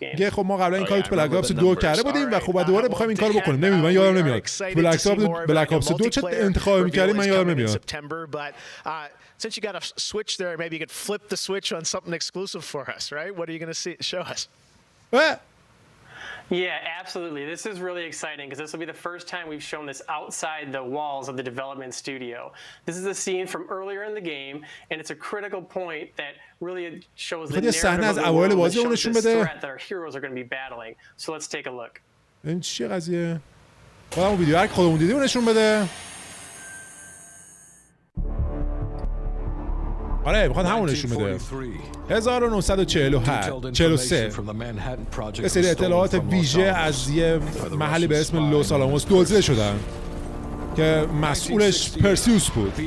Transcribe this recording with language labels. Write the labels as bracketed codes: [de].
[fa] خب ما قبلا این کارو تو بلک آپس 2 کرده بودیم و خب دوباره بخوایم این کارو بکنیم. نمیدونم من یادم نمیاد. بلک آپس 2 چه انتخابی می‌کردیم من یادم نمیاد. [en] Since you got a switch there, maybe you could flip the switch on something exclusive for us, right? What are you going to show us? Yeah, absolutely. This is really exciting because this will be the first time we've shown this outside the walls of the development studio. This is a scene from earlier in the game, and it's a critical point that really shows the narrative of the world and shows this threat that our heroes are going to be battling. So let's take a look. [fa] این چیه قضیه؟ خودمون ویدیو هر خودمون دیدیم نشون بده. آره میخواد همون نشون بده. 1943 یه سری اطلاعات ویژه از یه محلی به اسم لوس آلاموس دزدیده شدن که مسئولش پرسیوس بود.